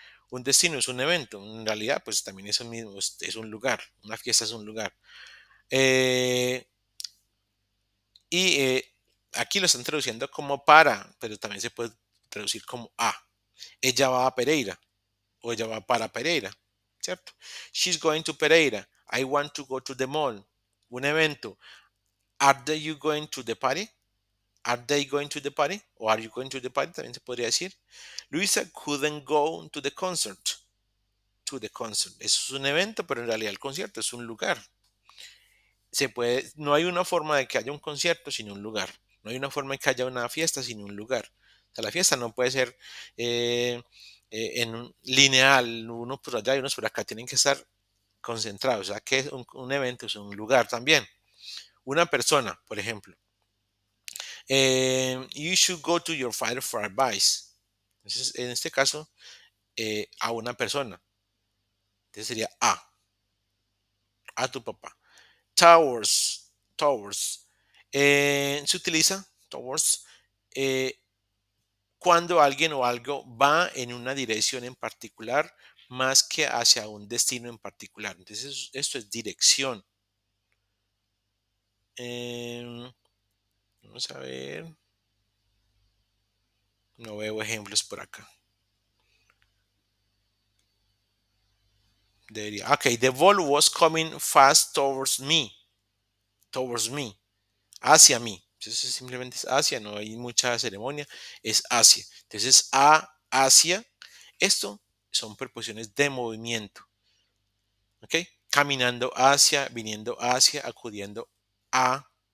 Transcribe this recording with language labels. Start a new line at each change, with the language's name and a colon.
Spanish: Un destino es un evento. En realidad, pues también es mismo, es un lugar. Una fiesta es un lugar. Eh, y aquí lo están traduciendo como para, pero también se puede traducir como a. Ella va a Pereira o ella va para Pereira, ¿cierto?
English: She's going to Pereira. I want to go to the mall.
Spanish: Un evento.
English: Are they going to the party? Are they going to the party? O are you going to the party?
Spanish: También se podría decir.
English: Luisa couldn't go to the concert. To the concert.
Spanish: Eso es un evento, pero en realidad el concierto es un lugar. No hay una forma de que haya un concierto sin un lugar. No hay una forma de que haya una fiesta sin un lugar. O sea, la fiesta no puede ser eh, en un lineal, uno por allá y unos por acá. Tienen que estar concentrados. O sea, que un evento es un lugar también. Una persona, por ejemplo.
English: You should go to your father for advice.
Spanish: Entonces, en este caso, a una persona. Entonces sería a tu papá. Towards. Se utiliza towards cuando alguien o algo va en una dirección en particular más que hacia un destino en particular. Entonces, esto es dirección. Vamos a ver. No veo ejemplos por acá. Debería.
English: Ok, the ball was coming fast towards me. Towards me.
Spanish: Hacia mí. Entonces simplemente es hacia, no hay mucha ceremonia, es hacia. Entonces hacia. Esto son preposiciones de movimiento. ¿Ok? Caminando hacia, viniendo hacia, acudiendo a.